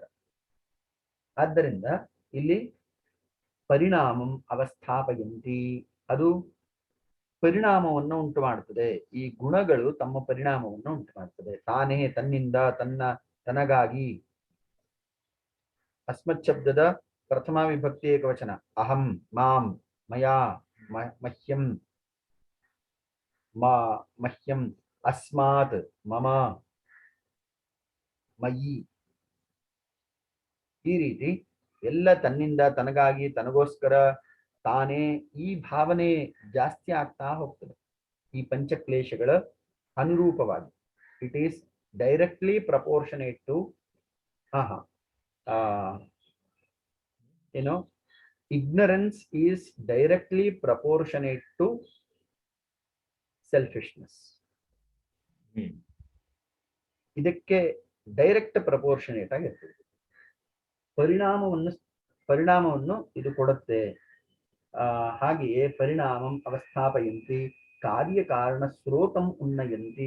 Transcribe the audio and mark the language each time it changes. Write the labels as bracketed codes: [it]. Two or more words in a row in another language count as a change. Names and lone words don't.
[kn] ಆದ್ದರಿಂದ ಇಲ್ಲಿ [sa] ಪರಿಣಾಮಂ ಅವಸ್ಥಾಪಯಂತಿ, [kn] ಅದು ಪರಿಣಾಮವನ್ನು ಉಂಟು ಮಾಡ್ತದೆ. ಈ ಗುಣಗಳು ತಮ್ಮ ಪರಿಣಾಮವನ್ನು ಉಂಟು ಮಾಡ್ತದೆ. ತಾನೇ, ತನ್ನಿಂದ, ತನಗಾಗಿ. ಅಸ್ಮತ್ ಶಬ್ದದ ಪ್ರಥಮ ವಿಭಕ್ತಿ ಏಕವಚನ. [sa] ಅಹಂ, ಮಾಂ, ಮಯಾ, ಮಹ್ಯಂ, ಮಹ್ಯಂ, ಅಸ್ಮಾತ್, ಮಮ, ಮಯಿ. [kn] ಈ ರೀತಿ ಎಲ್ಲ ತನ್ನಿಂದ, ತನಗಾಗಿ, ತನಗೋಸ್ಕರ, ತಾನೇ, ಈ ಭಾವನೆ ಜಾಸ್ತಿ ಆಗ್ತಾ ಹೋಗ್ತದೆ ಈ ಪಂಚಕ್ಲೇಶಗಳ ಅನುರೂಪವಾಗಿ. [en] it is directly proportionate to ignorance is directly proportionate to selfishness. [kn] ಇದಕ್ಕೆ [en] direct proportionate [kn] ಆಗಿರ್ತದೆ. ಪರಿಣಾಮವನ್ನು ಇದು ಕೊಡುತ್ತೆ. [sa] ಹಾಗೆಯೇ ಪರಿಣಾಮಂ ಅವಸ್ಥಾಪಯಂತಿ ಕಾರ್ಯಕಾರಣ ಸ್ರೋತಂ ಉನ್ನಯಂತಿ.